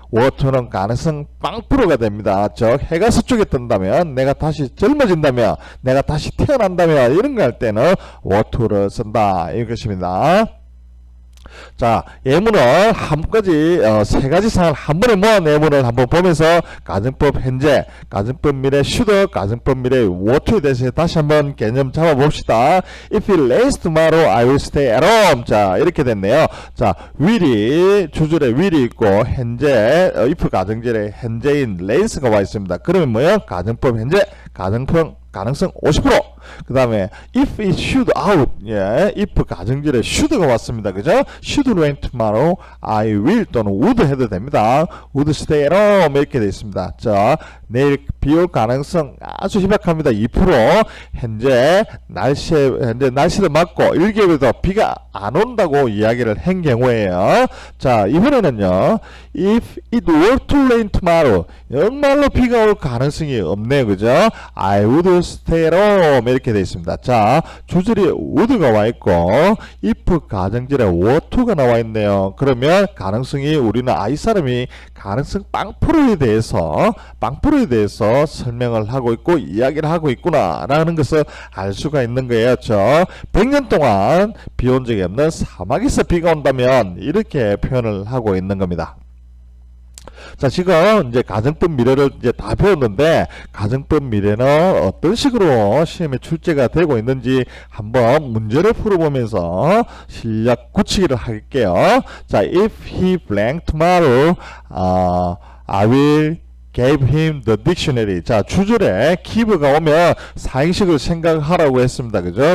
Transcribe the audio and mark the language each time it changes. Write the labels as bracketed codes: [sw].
[ko] were to는 가능성 0%가 됩니다. 즉 해가 서쪽에 뜬다면, 내가 다시 젊어진다면, 내가 다시 태어난다면 이런 거 할 때는 were to를 쓴다 이것입니다. 자, 예문을 세 가지 사항을 한 번에 모은 예문을 한번 보면서 가정법 현재, 가정법 미래 should, 가정법 미래 were to에 대해서 다시 한번 개념 잡아봅시다. [en] If it rains tomorrow, I will stay at home. [ko] 자, 이렇게 됐네요. 자, will이 주절에 will이 있고 현재 if 가정절에 현재인 rains가 와 있습니다. 그러면 뭐예요? 가정법 현재, 가정법 가능성 50%. 그 다음에 [en] if it should out, [ko] 예, if 가정절에 should가 왔습니다. 그죠? [en] should rain tomorrow, I will [ko] 또는 [en] would [ko] 해도 됩니다. [en] would stay at home [ko] 이렇게 되어 있습니다. 자, 내일 비 올 가능성 아주 희박합니다. 2%. 현재 날씨를 맞고 1개월도 비가 안 온다고 이야기를 한 경우에요. 자, 이번에는요, [en] if it were to rain tomorrow, [ko] 정말로 비가 올 가능성이 없네요. 그죠? [en] I would stay at home [ko] 이렇게 되어 있습니다. 자, 주절에 would가 와 있고 if 가정절에 were to가 나와 있네요. 그러면 가능성이 우리는 이 사람이 가능성 0%에 대해서 설명을 하고 있고 이야기를 하고 있구나 라는 것을 알 수가 있는 거예요. 100년 동안 비 온 적이 없는 사막에서 비가 온다면 이렇게 표현을 하고 있는 겁니다. 자, 지금 이제 가정법 미래를 이제 다 배웠는데 가정법 미래는 어떤 식으로 시험에 출제가 되고 있는지 한번 문제를 풀어보면서 실력 굳히기를 할게요. 자, [en] if he blank tomorrow, I will gave him the dictionary. [ko] 자, 주절에 give가 오면 사행식을 생각하라고 했습니다. 그죠?